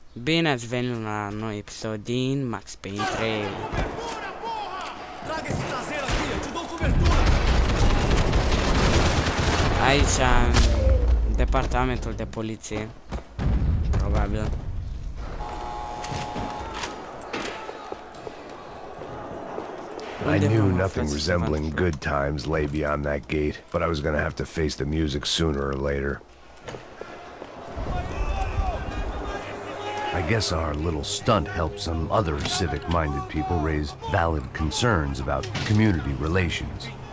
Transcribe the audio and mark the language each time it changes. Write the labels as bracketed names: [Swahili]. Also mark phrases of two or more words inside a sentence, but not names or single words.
[Romanian] Bine ați venit la un nou episod din Max Payne 3. Aici, în departamentul de poliție, probabil. [English] I knew nothing resembling good times lay beyond that gate, but I was gonna have to face the music sooner or later. I guess our little stunt helped some other civic-minded people raise valid concerns about community relations.